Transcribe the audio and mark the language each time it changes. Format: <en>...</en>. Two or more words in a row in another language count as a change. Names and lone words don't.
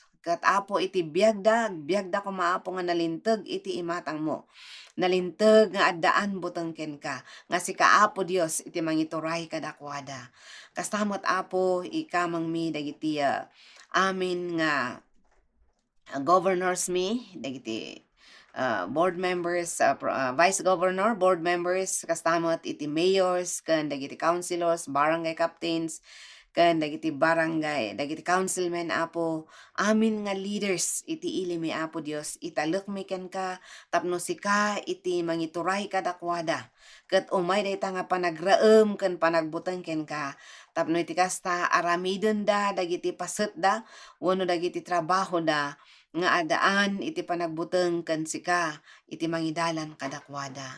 <ilo>Kat Apo, iti biag da kumaapo nga nalinteg iti imatang mo. Nalinteg nga addaan buteng ken ka, nga sika Apo Dios iti mangituray kadakwada. Kastamot Apo, ikamang mi dagiti amin nga governors mi, dagiti</ilo> <en>board members, vice governor, board members,</en> <ilo>kastamot iti mayors, ken dagiti councilors, barangay captains, ken dagiti barangay, dagiti councilmen Apo, amin nga leaders iti ili mi Apo Dios, italek mi ken ka, tapno sika iti mangituray kadakwada. Ket umay dayta nga panagraem ken panagbuteng ken ka, tapno iti kasta aramiden da dagiti paset da, wenno dagiti trabaho da, nga adaan iti panagbuteng ken sika iti mangidalan kadakwada.</ilo>